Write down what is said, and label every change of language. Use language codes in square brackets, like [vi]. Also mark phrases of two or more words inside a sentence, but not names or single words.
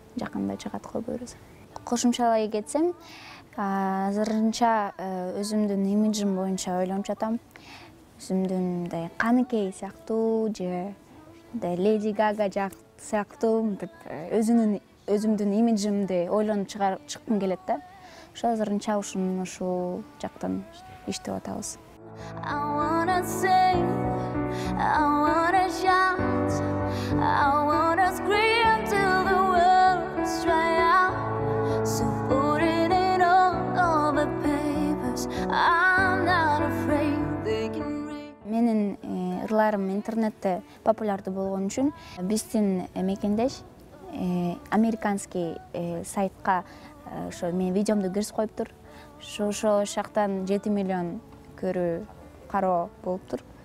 [ky] Жакында чыгат го буюрса. Кошумчалай кетсем, азырынча өзүмдүн имиджим боюнча ойлонуп жатам. Өзүмдүн мындай Каныкей сыяктуу же Леди Гага сыяктуу өзүмдүн имиджимди ойлонуп чыккым келет да. Ошо азырынча ушул жактан иштеп атабыз. [en] I wanna sing, I wanna shout, I wanna scream till the words dry out. So put it in all the papers, I'm not afraid they can read. [ky] Менин ырларым интернетте популярдуу болгон үчүн биздин мекендеш американский сайтка ошо менин видеомду киргизип коюптур. Ошо жактан 7 миллион көрүү кароо болуптур.